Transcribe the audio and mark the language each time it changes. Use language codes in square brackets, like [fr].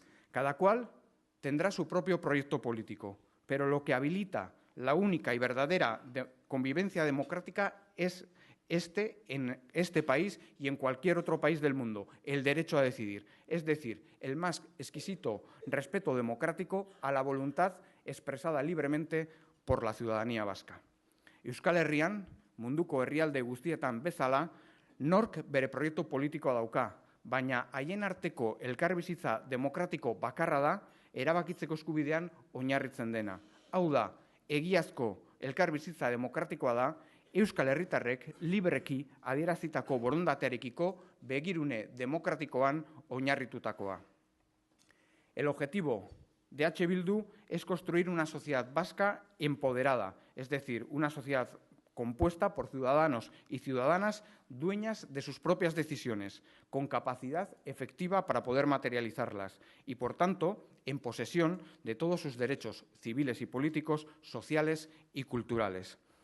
[es] Cada cual tendrá su propio proyecto político, pero lo que habilita la única y verdadera convivencia democrática es en este país y en cualquier otro país del mundo, el derecho a decidir. Es decir, el más exquisito respeto democrático a la voluntad expresada libremente por la ciudadanía vasca. [eu] Euskal Herrian, munduko herrialde guztietan bezala, nork bere proiektu politikoa dauka, baina haien arteko elkarbizitza demokratiko bakarra da, erabakitzeko eskubidean oinarritzen dena. Hau da, egiazko elkarbizitza demokratikoa da, Euskal Herritarrek libreki adierazitako borondatearekiko begirune demokratikoan oinarritutakoa. [es] El objetivo de H. Bildu es construir una sociedad vasca empoderada, es decir, una sociedad compuesta por ciudadanos y ciudadanas dueñas de sus propias decisiones, con capacidad efectiva para poder materializarlas y, por tanto, en posesión de todos sus derechos civiles y políticos, sociales y culturales.